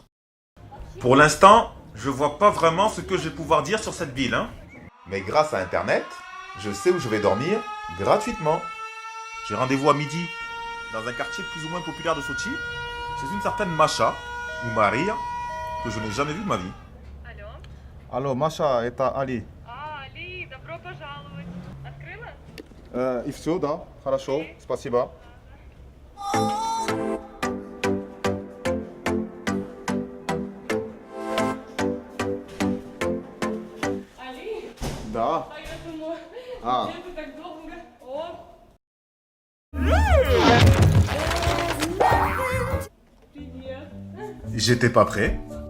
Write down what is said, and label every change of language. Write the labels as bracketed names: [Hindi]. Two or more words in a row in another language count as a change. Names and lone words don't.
[French] Pour l'instant, je vois pas vraiment ce que je vais pouvoir dire sur cette ville, hein. Mais grâce à Internet, je sais où je vais dormir gratuitement. J'ai rendez-vous à midi dans un quartier plus ou moins populaire de Sochi, chez une certaine Masha, ou Maria, que je n'ai jamais vue de ma vie. [Russian] Алло. Алло, Маша, это Али. Али, добро пожаловать. Открыла? И все, да? Хорошо, спасибо. Али? Да. А я думала, А. где ты так долго? О! Привет. [French] J'étais pas prêt.